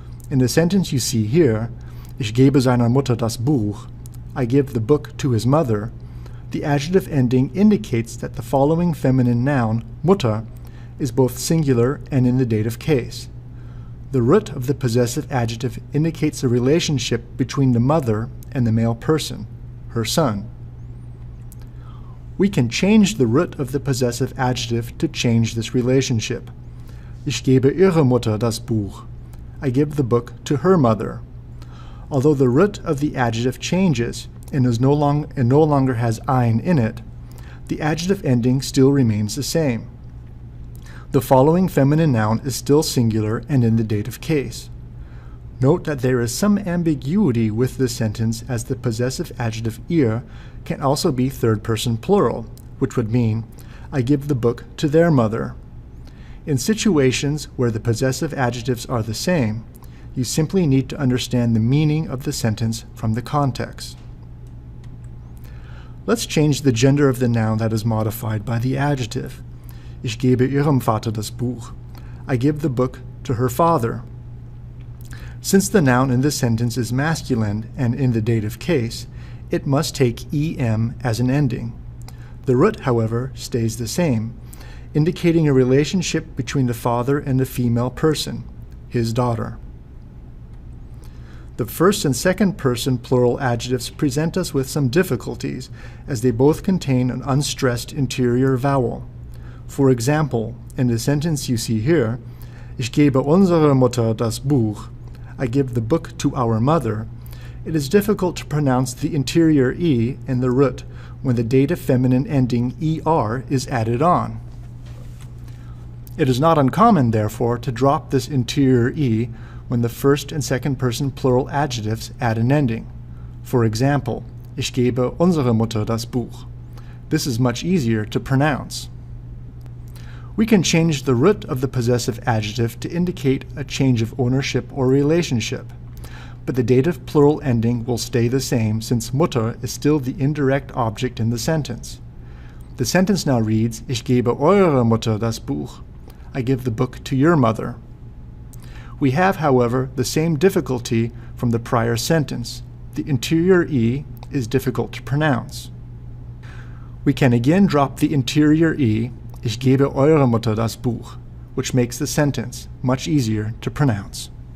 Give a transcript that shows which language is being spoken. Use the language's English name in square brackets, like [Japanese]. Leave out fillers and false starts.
[English] In the sentence you see here, [German] Ich gebe seiner Mutter das Buch, [English] I give the book to his mother, the adjective ending indicates that the following feminine noun, Mutter, is both singular and in the dative case. The root of the possessive adjective indicates a relationship between the mother and the male person, her son. We can change the root of the possessive adjective to change this relationship. [German] Ich gebe ihrer Mutter das Buch. [English] I give the book to her mother. Although the root of the adjective changes and no longer has ein in it, the adjective ending still remains the same. The following feminine noun is still singular and in the dative case. Note that there is some ambiguity with this sentence, as the possessive adjective ihr can also be third-person plural, which would mean, I give the book to their mother. In situations where the possessive adjectives are the same, you simply need to understand the meaning of the sentence from the context. Let's change the gender of the noun that is modified by the adjective. [German] Ich gebe ihrem Vater das Buch. [English] I give the book to her father. Since the noun in this sentence is masculine and in the dative case, it must take em as an ending. The root, however, stays the same, indicating a relationship between the father and the female person, his daughter. The first and second person plural adjectives present us with some difficulties, as they both contain an unstressed interior vowel. For example, in the sentence you see here, [German] Ich gebe unserer Mutter das Buch, [English] I give the book to our mother, it is difficult to pronounce the interior e in the root when the dative feminine ending er is added on. It is not uncommon, therefore, to drop this interior e when the first and second person plural adjectives add an ending. For example, [German] Ich gebe unserer Mutter das Buch. [English] This is much easier to pronounce. We can change the root of the possessive adjective to indicate a change of ownership or relationship, but the dative plural ending will stay the same since Mutter is still the indirect object in the sentence. The sentence now reads, [German] Ich gebe eurer Mutter das Buch. [English] I give the book to your mother. We have, however, the same difficulty from the prior sentence. The interior e is difficult to pronounce. We can again drop the interior e, [German] Ich gebe eurer Mutter das Buch, [English] which makes the sentence much easier to pronounce.